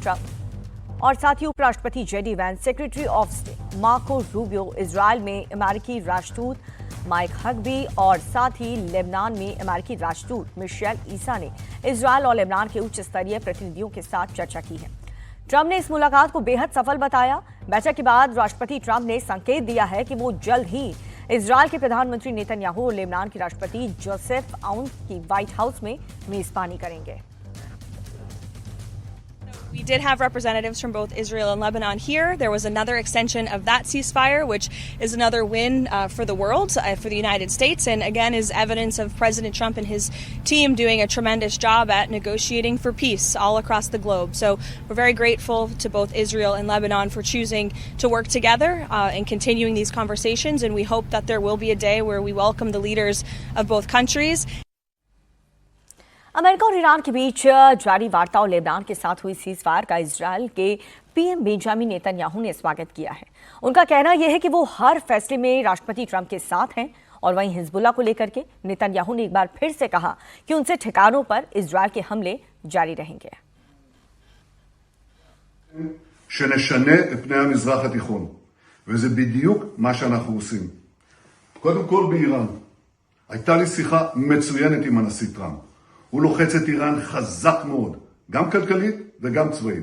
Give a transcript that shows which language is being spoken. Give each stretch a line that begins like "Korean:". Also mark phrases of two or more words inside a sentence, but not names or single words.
Hindi: प्रेसिडेंट ट्रंप और साथ ही उपराष्ट्रपति जेडी वैंस,
English: Secretary of State
Hindi: मार्को रूबियो, इजरायल में अमेरिकी राष्ट्रदूत माइक हगबी और साथ ही लेबनान में अमेरिकी राष्ट्रदूत मिशेल ईसा ने इजरायल और लेबनान के उच्च स्तरीय प्रतिनिधियों के साथ चर्चा की है। ट्रंप ने इस मुलाकात को बेहद सफल बताया। बैठक के बाद राष्ट्रपति ट्रंप ने संकेत दिया है कि वो जल्द ही इजरायल के प्रधानमंत्री नेतन्याहू और लेबनान के राष्ट्रपति जोसेफ आउन की व्हाइट हाउस में मेजबानी करेंगे।
English: We did have representatives from both Israel and Lebanon here. There was another extension of that ceasefire, which is another win for the world, for the United States, and again is evidence of President Trump and his team doing a tremendous job at negotiating for peace all across the globe. So we're very grateful to both Israel and Lebanon for choosing to work together and continuing these conversations, and we hope that there will be a day where we welcome the leaders of both countries.
Hindi: अमेरिका और ईरान के बीच जारी वार्ता और लेबनान के साथ हुई सीजफायर का इजरायल के पीएम बेंजामिन नेतन्याहू ने स्वागत किया है। उनका कहना यह है कि वो हर फैसले में राष्ट्रपति ट्रंप के साथ हैं और वहीं हिजबुल्ला को लेकर के नेतन्याहू ने एक बार फिर से कहा कि उनसे ठिकानों पर इजरायल के हमले जारी रहेंगे।
Hebrew: שנשנה את פני המזרח התיכון, וזה בדיוק מה שאנחנו עושים. קודם כל באיראן, הייתה לי שיחה מצוינת עם הנשיא טראמפ. הוא לוחץ את איראן חזק מאוד, גם כלכלית וגם צבאית.